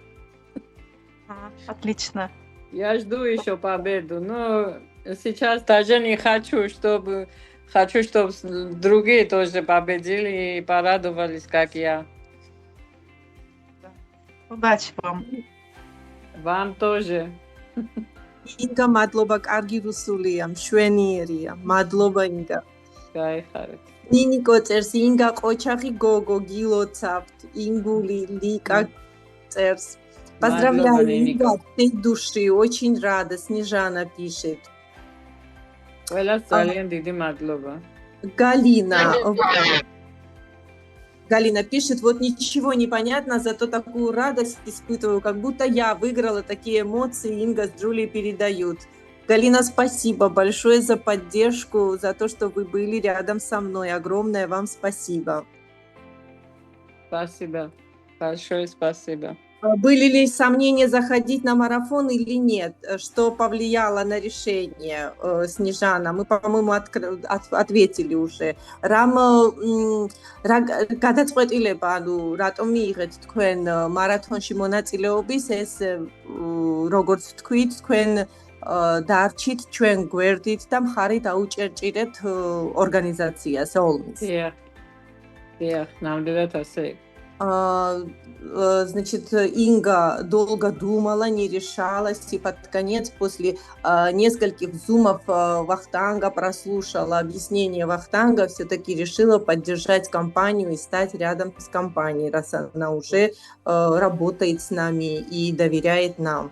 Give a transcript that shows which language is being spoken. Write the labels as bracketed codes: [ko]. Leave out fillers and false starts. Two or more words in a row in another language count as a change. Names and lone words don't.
[ru] Отлично. Я жду еще победу, но сейчас даже не хочу, чтобы другие тоже победили и порадовались, как я. Удачи вам. Вам тоже. [ka] ინგა, მადლობა, კარგი რუსულია, მშვენიერია. მადლობა ინგა. გაიხარეთ. ნინიკო წერს, ინგა ყოჩახი გოგო, გილოცავთ, ინგული, ლიკა წერს. [ru] Поздравляю, Инга, ты души, очень рада, Снежана пишет. [ka] ყველას ძალიან დიდი მადლობა. [ru] Галина пишет, вот ничего не понятно, зато такую радость испытываю, как будто я выиграла, такие эмоции Инга с Джулией передают. Галина, спасибо большое за поддержку, за то, что вы были рядом со мной. Огромное вам спасибо. Спасибо. Большое спасибо. Были ли сомнения заходить на марафон или нет? Что повлияло на решение, Снежана? Мы, по-моему, ответили уже. [ka] Рам გადაწყვეტილება, ანუ რატომ მიიღეთ თქვენ მარათონში მონაწილეობის, ეს როგორც თქვით, თქვენ დარჩით ჩვენ გვერდით და მხარი დაუჭერჭირეთ ორგანიზაციას ოლმის. Дიახ, ნამდვილად ასე. [ru] Значит, Инга долго думала, не решалась, и под конец, после нескольких зумов Вахтанга прослушала объяснение Вахтанга, все-таки решила поддержать компанию и стать рядом с компанией, раз она уже работает с нами и доверяет нам.